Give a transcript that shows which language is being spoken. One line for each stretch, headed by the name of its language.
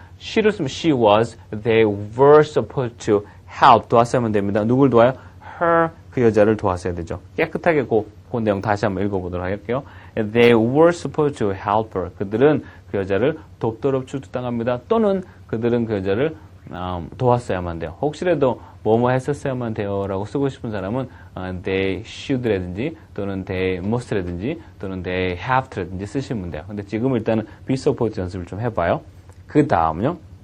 English: she를 쓰면 she was they were supposed to help
Korean: 도왔어야만 됩니다. 누굴 도와요? her 그 여자를 도왔어야 되죠. 깨끗하게 그 내용 다시 한번 읽어보도록 할게요.
English: They were supposed to help her.
Korean: 그들은 그 여자를 돕도록 추측당합니다. 또는 그들은 그 여자를 도왔어야만 돼요. 혹시라도 뭐뭐 했었어야만 돼요 라고 쓰고 싶은 사람은 they should라든지 또는 they must라든지 또는 they have라든지 쓰시면 돼요. 근데 지금 일단은 be supposed 연습을 좀 해봐요. 그 다음요.